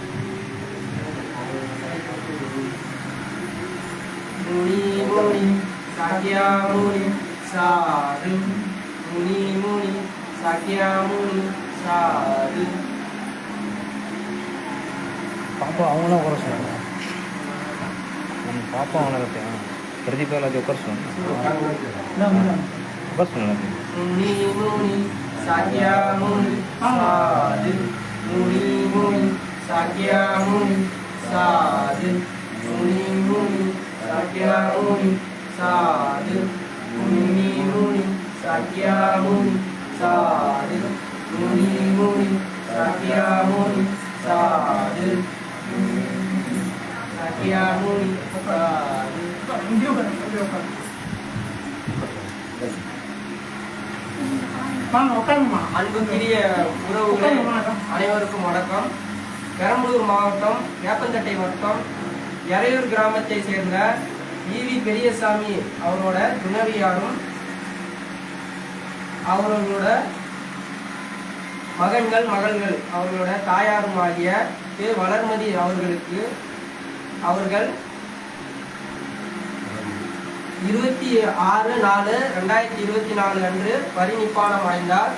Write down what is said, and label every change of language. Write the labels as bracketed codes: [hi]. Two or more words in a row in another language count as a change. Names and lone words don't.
[pi] मुनि मुनि Sakyamuni Sadhu Muni Muni Sakyamuni Sadhu. [ta] பாப்பா அவங்களாம் உட்கார சொல்லுவாங்க. நம்ம பாப்பா அவங்கள பிரதீப் எல்லாத்தையும் உட்கார சொல்லுவாங்க. உட்கார சொல்லுவாங்க. [pi] Muni Muni Sakyamuni Sadhu Muni Muni Sakyamuni Sadhu Muni Muni Sakyamuni Sadhu Muni Muni Sakyamuni Sadhu Muni Muni Sakyamuni Sadhu Sakyamuni Sadhu. [ta] அன்புக்குரிய உறவுகளே அனைவருக்கும் வணக்கம். பெரம்பலூர் மாவட்டம் வேப்பந்தட்டை வட்டம் எறையூர் கிராமத்தை சேர்ந்த ஈவி பெரியசாமி அவரோட துணைவியாரும் அவர்களோட மகன்கள் மகள்கள் அவர்களோட தாயாரும் ஆகிய வளர்மதி அவர்களுக்கு அவர்கள் 26/4/2024 அன்று பரிநிப்பானம் அடைந்தார்.